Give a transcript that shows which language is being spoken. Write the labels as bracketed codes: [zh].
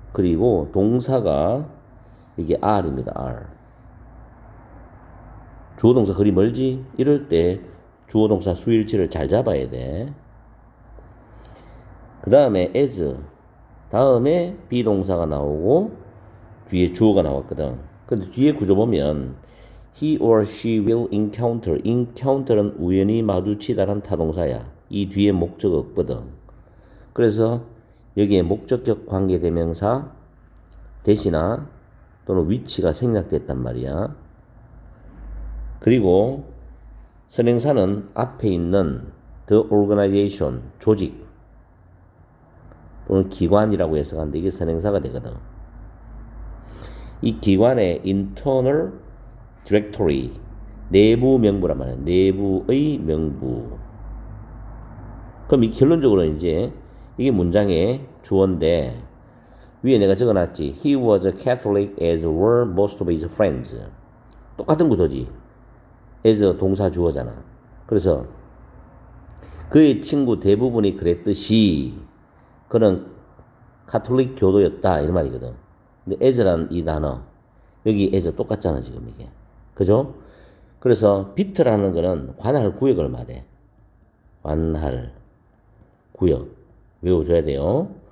[ko] 그리고 동사가 이게 R입니다. R. 주어 동사 그리 멀지? 이럴 때 주어 동사 수일치를 잘 잡아야 돼. 그 다음에 as, 다음에 비동사가 나오고 뒤에 주어가 나왔거든. 근데 뒤에 구조 보면 [en] he or she will encounter. [ko] encounter는 우연히 마주치다란 타동사야. 이 뒤에 목적 없거든. 그래서 여기에 목적격 관계대명사 대신나 또는 위치가 생략됐단 말이야. 그리고 선행사는 앞에 있는 the organization, 조직 또는 기관이라고 해석하는데 이게 선행사가 되거든. 이 기관의 internal directory, 내부 명부란 말이야. 내부의 명부. 그럼 이 결론적으로 이제 이게 문장의 주어인데 위에 내가 적어놨지. [en] He was a Catholic as were most of his friends. [ko] 똑같은 구조지. as 동사 주어잖아. 그래서 그의 친구 대부분이 그랬듯이 그는 카톨릭 교도였다 이런 말이거든. 근데 as라는 이 단어 여기 as 똑같잖아 지금 이게. 그죠? 그래서 비트라는 거는 관할 구역을 말해. 관할 구역 외워줘야 돼요.